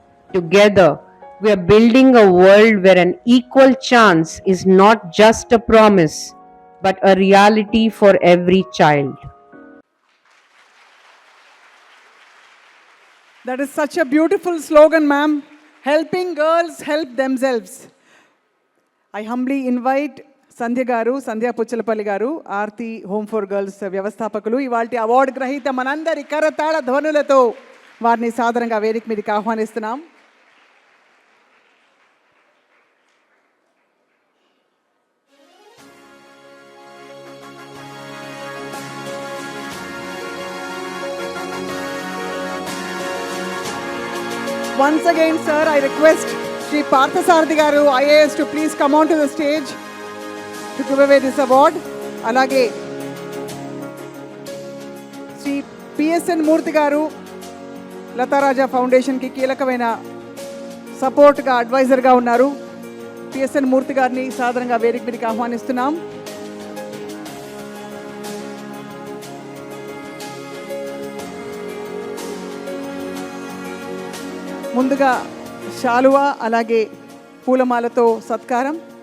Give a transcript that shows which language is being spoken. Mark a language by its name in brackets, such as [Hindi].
[English] Together, we are building a world where an equal chance is not just a promise, but a reality for every child. That is such a beautiful slogan, ma'am. Helping girls help themselves. I humbly invite [Telugu] సంధ్య పుచ్చలపల్లి గారు Aarti home for girls వ్యవస్థాపకులు ఇవాల్టి award గ్రహీత మనందరి కరతాళ ధ్వనులతో వారిని సాదరంగా వేదిక మీదకి ఆహ్వానిస్తున్నాం. [English] Once again, sir, I request Sri Parthasarathi Garu, IAS, to please come on to the stage to give away this award. [Telugu] Alage Sri PSN Murthy Garu, Lata Raja Foundation ki కీలకమైన support గా advisor గా ఉన్నారు. PSN Murthy గారిని సాదరంగా వేదిక మీదకి ఆహ్వానిస్తున్నాం. ముందుగా శాలువా అలాగే పూలమాలతో సత్కారం.